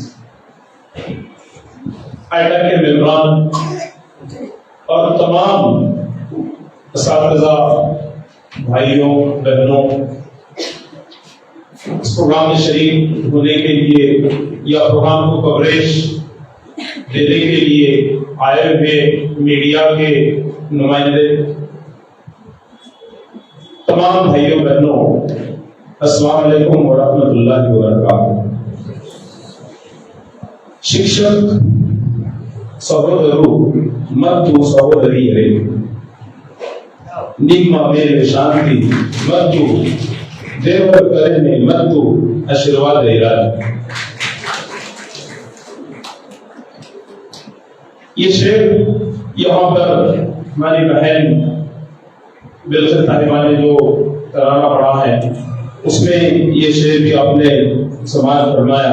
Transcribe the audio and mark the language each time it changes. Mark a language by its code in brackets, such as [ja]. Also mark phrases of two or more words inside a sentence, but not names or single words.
[ur] آئیٹا کے ممبران اور تمام اساتذہ بھائیوں بہنوں، اس پروگرام میں شریک ہونے کے لیے یا پروگرام کو کوریج دینے کے لیے آئے ہوئے میڈیا کے نمائندے، تمام بھائیوں بہنوں، [ar] السلام علیکم ورحمۃ اللہ وبرکاتہ۔ [kn] ಶಿಕ್ಷಕ ಸಹೋದರರು ಮತ್ತು ಸಹೋದರಿಯರೇ, ನಿಮ್ಮ ಮೇಲೆ ಶಾಂತಿ ಮತ್ತು ದೇವರ ಕರುಣೆ ಮತ್ತು ಆಶೀರ್ವಾದ ಇರಲಿ۔ [ur] یہ شعر یہاں پر ہماری بہن بلخط طاہرہ نے جو ترانہ پڑھا ہے، اس میں یہ شعر بھی آپ نے سماعت فرمایا۔